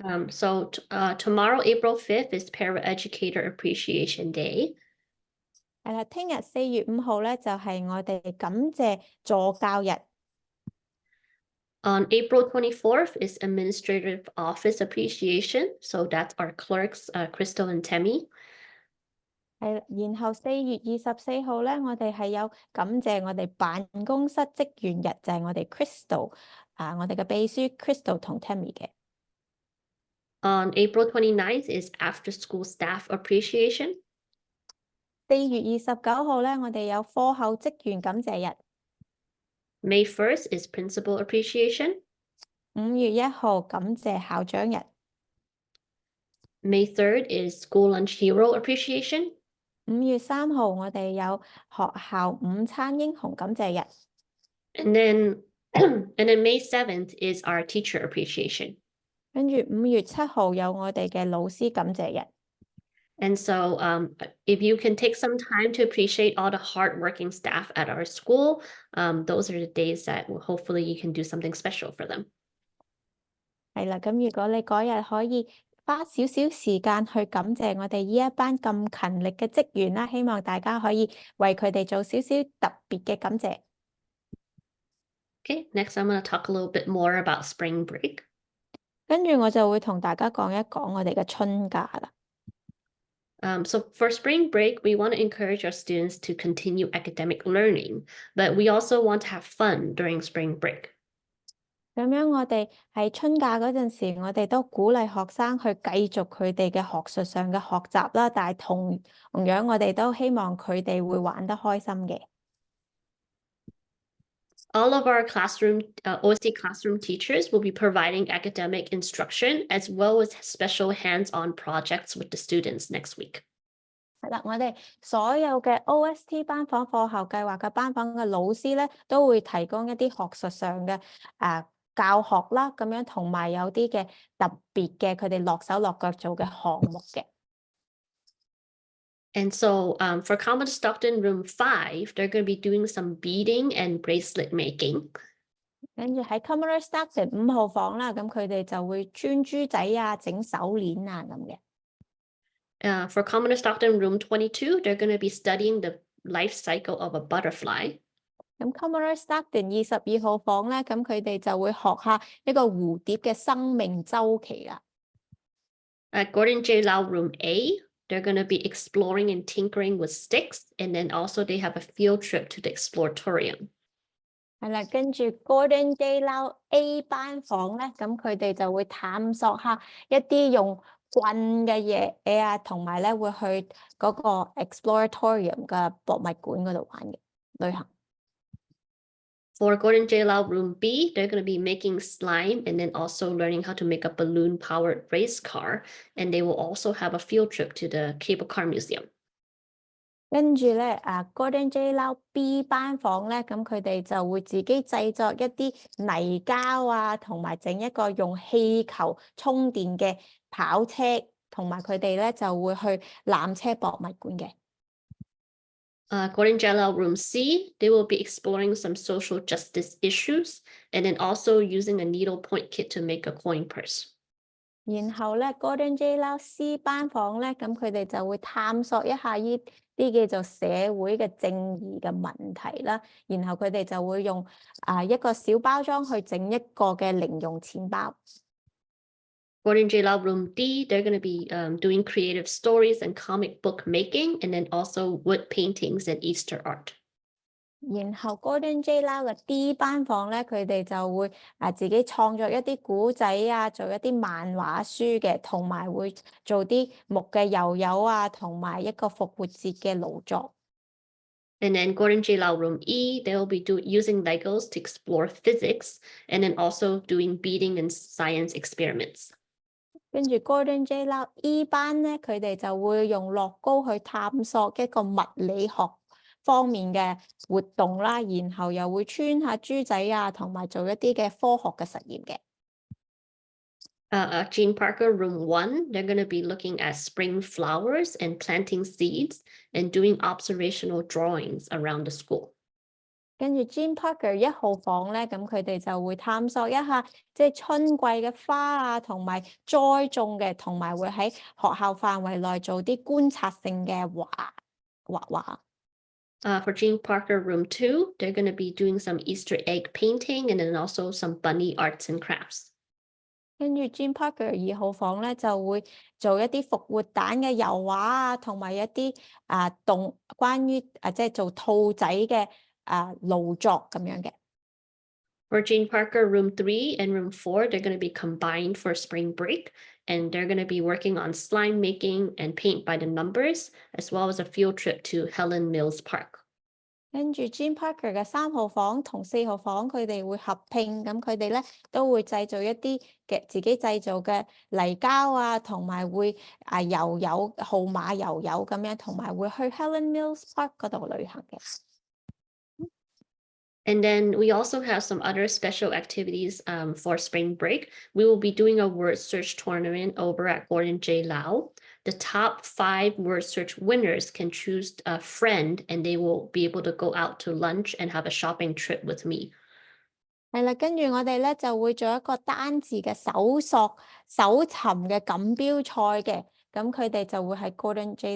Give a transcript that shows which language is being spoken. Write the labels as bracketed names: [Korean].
[English] So tomorrow, April 5th, is Paraeducator Appreciation Day. [Cantonese] 係啦，聽日4月5號咧就係我哋感謝助教日。 [English] On April 24th is Administrative Office Appreciation. So that's our clerks, Crystal and Temmie. [Cantonese] 係，然後4月24號咧，我哋係有感謝我哋辦公室職員日，就係我哋 Crystal 我哋嘅秘書 Crystal 同 Temmie 嘅。 [English] On April 29th is After School Staff Appreciation. [Cantonese] 4月29號咧，我哋有課後職員感謝日。 [English] May 1st is Principal Appreciation. [Cantonese] 5月1號感謝校長日。 [English] May 3rd is School Lunch Hero Appreciation. [Cantonese] 5月3號我哋有學校午餐英雄感謝日。 [English] And then May 7th is our Teacher Appreciation. [Cantonese] 跟住5月7號有我哋嘅老師感謝日。 [English] And so if you can take some time to appreciate all the hardworking staff at our school, those are the days that hopefully you can do something special for them. [Cantonese] 係啦，咁如果你嗰日可以花少少時間去感謝我哋呢一班咁勤力嘅職員啦，希望大家可以為佢哋做少少特別嘅感謝。 [English] Okay, next I'm going to talk a little bit more about spring break. [Cantonese] 跟住我就會同大家講一講我哋嘅春假啦。 [English] So for spring break, we want to encourage our students to continue academic learning, but we also want to have fun during spring break. [Cantonese] 咁樣我哋喺春假嗰陣時，我哋都鼓勵學生去繼續佢哋嘅學術上嘅學習啦，但係同樣我哋都希望佢哋會玩得開心嘅。 [English] All of our OST classroom teachers will be providing academic instruction as well as special hands-on projects with the students next week. [Cantonese] 係啦，我哋所有嘅 OST 班房課後計劃嘅班房嘅老師咧，都會提供一啲學術上嘅教學啦，咁樣同埋有啲嘅特別嘅佢哋落手落腳做嘅項目嘅。 [English] And so for Common Stockton Room 5, they're going to be doing some beading and bracelet making. [Cantonese] 跟住喺 Commodore Stockton 5號房啦，咁佢哋就會穿珠仔啊、整手鏈啊咁嘅。 [English] For Commodore Stockton Room 22, they're going to be studying the life cycle of a butterfly. [Cantonese] 咁 Commodore Stockton 22號房咧，咁佢哋就會學下一個蝴蝶嘅生命週期啦。 [English] At Gordon J. Lau Room A, they're going to be exploring and tinkering with sticks, and then also they have a field trip to the exploratorium. [Cantonese] 係啦，跟住 Gordon J. Lau A 班房咧，咁佢哋就會探索下一啲用棍嘅嘢啊，同埋咧會去嗰個 exploratorium 嘅博物館嗰度玩嘅旅行。 [English] For Gordon J. Lau Room B, they're going to be making slime and then also learning how to make a balloon-powered race car. And they will also have a field trip to the Cable Car Museum. [Cantonese] 跟住咧Gordon J. Lau B 班房咧，咁佢哋就會自己製作一啲泥膠啊，同埋整一個用氣球充電嘅跑車，同埋佢哋咧就會去纜車博物館嘅。 [English] Gordon J. Room C, they will be exploring some social justice issues and then also using a needlepoint kit to make a coin purse. [Cantonese] 然後咧，Gordon J. Lau C 班房咧，咁佢哋就會探索一下呢啲叫做社會嘅正義嘅問題啦。然後佢哋就會用一個小包裝去整一個嘅零用錢包。 [English] Gordon J. Room D, they're going to be doing creative stories and comic book making, and then also wood paintings and Easter art. [Cantonese] 然後 Gordon J. Lau 嘅 D 班房咧，佢哋就會自己創作一啲古仔啊，做一啲漫畫書嘅，同埋會做啲木嘅油油啊，同埋一個復活節嘅勞作。 [English] And then Gordon J. Room E, they'll be using Legos to explore physics, and then also doing beading and science experiments. [Cantonese] 跟住 Gordon J. Lau E 班咧，佢哋就會用樂高去探索一個物理學方面嘅活動啦，然後又會穿下豬仔啊，同埋做一啲嘅科學嘅實驗嘅。 [English] Jean Parker Room 1, they're going to be looking at spring flowers and planting seeds and doing observational drawings around the school. [Cantonese] 跟住 Jean Parker 1號房咧，咁佢哋就會探索一下即係春季嘅花啊，同埋栽種嘅，同埋會喺學校範圍內做啲觀察性嘅畫畫。 [English] For Jean Parker Room 2, they're going to be doing some Easter egg painting and then also some bunny arts and crafts. [Cantonese] 跟住 Jean Parker 2號房咧就會做一啲復活蛋嘅油畫啊，同埋一啲關於即係做兔仔嘅勞作咁樣嘅。 [English] For Jean Parker Room 3 and Room 4, they're going to be combined for spring break, and they're going to be working on slime making and paint by the numbers, as well as a field trip to Helen Mills Park. [Cantonese] 跟住 Jean Parker 嘅3號房同4號房，佢哋會合併，咁佢哋咧都會製造一啲嘅自己製造嘅泥膠啊，同埋會油油號碼油油咁樣，同埋會去 Helen Mills Park 嗰度旅行嘅。 [English] And then we also have some other special activities for spring break. We will be doing a word search tournament over at Gordon J. Lau. The top 5 word search winners can choose a friend, and they will be able to go out to lunch and have a shopping trip with me. [Cantonese] 係啦，跟住我哋咧就會做一個單字嘅搜尋嘅錦標賽嘅，咁佢哋就會喺 Gordon J.